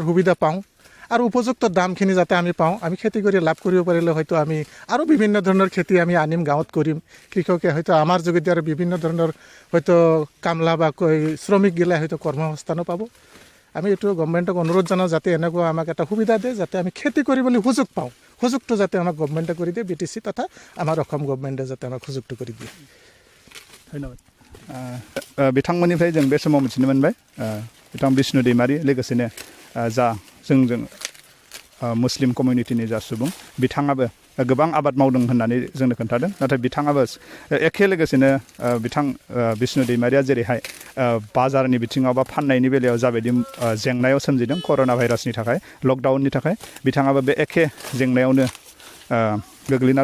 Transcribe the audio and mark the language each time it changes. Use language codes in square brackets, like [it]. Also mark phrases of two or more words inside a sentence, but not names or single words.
[as] সুবিধা পাওঁ আৰু উপযুক্ত দামখিনি যাতে আমি পাওঁ আমি খেতি কৰি লাভ কৰিব পাৰিলে হয়তো আমি আৰু বিভিন্ন ধৰণৰ খেতি আমি আনিম গাঁৱত কৰিম কৃষকে হয়তো আমাৰ যোগেদি আৰু বিভিন্ন ধৰণৰ হয়তো কামলা বা শ্ৰমিক গিলা হয়তো কৰ্মসংস্থানো পাব আমি এইটো গভৰ্ণমেণ্টক অনুৰোধ জনাওঁ যাতে এনেকুৱা আমাক এটা সুবিধা দিয়ে যাতে আমি খেতি কৰিবলৈ সুযোগ পাওঁ সুযোগটো যাতে আমাক গভৰ্ণমেণ্টে কৰি দিয়ে BTC তথা আমাৰ অসম গভৰ্ণমেণ্টে যাতে আমাক সুযোগটো কৰি দিয়ে [brx] धन्यवाद बिथांमोननिफ्राय जों बे समाव मिथिनो मोनबाय बिथां बिष्णु दैमारि लोगोसेनो जा जोंजों मुस्लिम कमिउनिटिनि जा सुबुं बिथाङाबो गोबां आबाद मावदों होननानै जोंनो खोन्थादों नाथाय बिथाङाबो एखे लोगोसेनो बिथां बिष्णु दैमारिया जेरैहाय बाजारनि बिथिङाव बा फाननायनि बेलायाव जाबायदि जेंनायाव सोमजिदों कर'ना भाइरासनि थाखाय लकडाउननि थाखाय बिथाङाबो बे एखे जेंनायावनो गोग्लैना